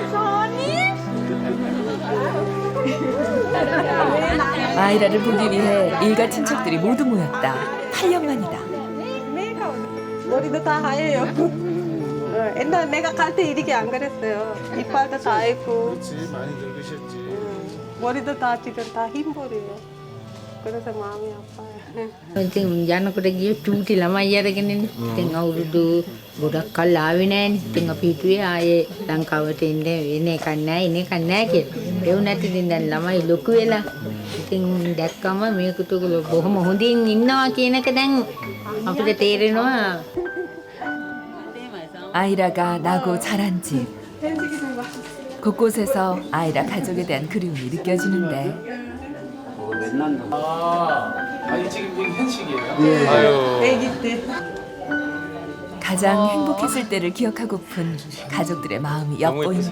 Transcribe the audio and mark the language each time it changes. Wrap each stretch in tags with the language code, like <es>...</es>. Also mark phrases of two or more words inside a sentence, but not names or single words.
<ko>아이라를 보기 위해 일가 친척들이 모두 모였다. 8년 만이다. 머리도 다 하얘요. 옛날 내가 갈 때 이렇게 안 그랬어요. 이빨도 다 있고. 그렇지, 많이 늙으셨지. 머리도 다 지금 다 흰볼이에요. 그래서 마음이 아파요.</ko> <si>ඉතින් යනකොට ගිය චූටි ළමයි අරගෙන ඉතින් අවුරුදු ගොඩක් කල් ආවේ නෑනේ. ඉතින් අපි හිතුවේ ආයේ ලංකාවට එන්න වෙන එකක් නෑ එන එකක් නෑ කියලා. ඒ වුණාට ඉතින් දැන් ළමයි ලොකු වෙලා ඉතින් දැක්කම මේකට බොහොම හොඳින් ඉන්නවා කියන එක දැන් අපිට තේරෙනවා.</si> <ko>아이라가 나고 자란 집. 곳곳에서 아이라 가족에 대한 그리움이 느껴지는데 이 지금 현식이에요? 예. 아유. 애기 때. 가장 행복했을 때를 기억하고픈 가족들의 마음이 엿보인다.</ko>